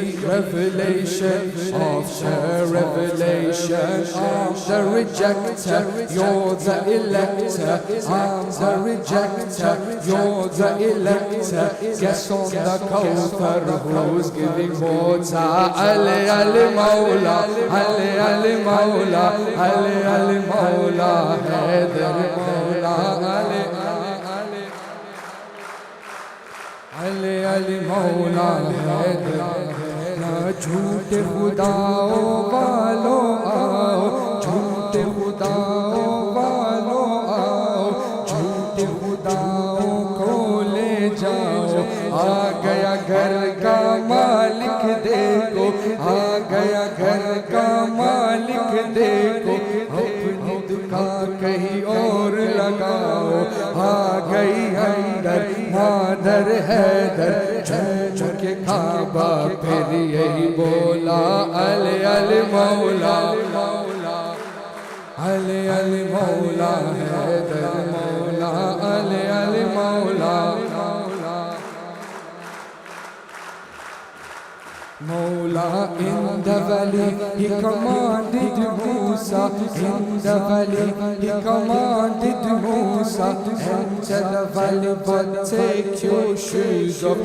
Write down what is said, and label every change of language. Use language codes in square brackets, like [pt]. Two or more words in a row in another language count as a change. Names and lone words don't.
[en] Revelation after revelation. I'm the rejector, you're the elector. I'm the rejector, you're the elector. Guess on the Kawthar who's giving water. [ur] علی علی مولا، علی علی مولا، علی علی مولا، حیدر مولا، علی علی علی مولا، حیدر. جھوٹے خداؤں والو آؤ، جھوٹے خداؤں والو آؤ، جھوٹے خداؤں کو لے جاؤ. آ گیا گھر کا مالک دیکھو، آ گیا گھر کا مالک دیکھو. اپنی دکان کہیں اور لگاؤ. آ گئی اندر مادر حیدر، جھکے کعبہ پھر یہی بولا الے الے مولا، الے الے مولا حیدر مولا, الے الے مولا. [en] Mawla in the valley, he commanded Musa. In the valley, he commanded Musa. Enter the valley, but take your shoes off.